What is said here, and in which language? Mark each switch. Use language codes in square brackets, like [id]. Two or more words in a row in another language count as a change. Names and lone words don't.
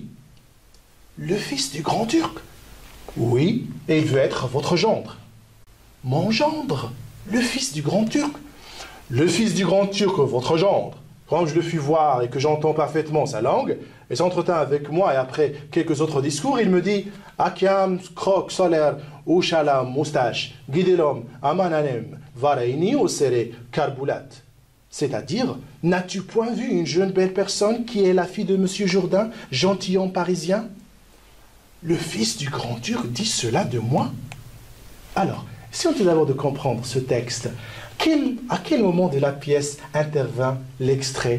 [fr] Le fils du grand Turc? Oui, et il veut être votre gendre. Mon gendre? Le fils du grand Turc? Le fils du grand Turc, votre gendre. Quand je le fus voir et que j'entends parfaitement sa langue, il s'entretint avec moi et après quelques autres discours, il me dit « Akiam, krok, soler, ushalam, moustache, guidelom, amananem, varaini, osere, karboulat » C'est-à-dire, n'as-tu point vu une jeune belle personne qui est la fille de M. Jourdain, gentilhomme parisien? Le fils du grand Turc dit cela de moi? Alors, si on tout d'abord de comprendre ce texte, à quel moment de la pièce intervint l'extrait?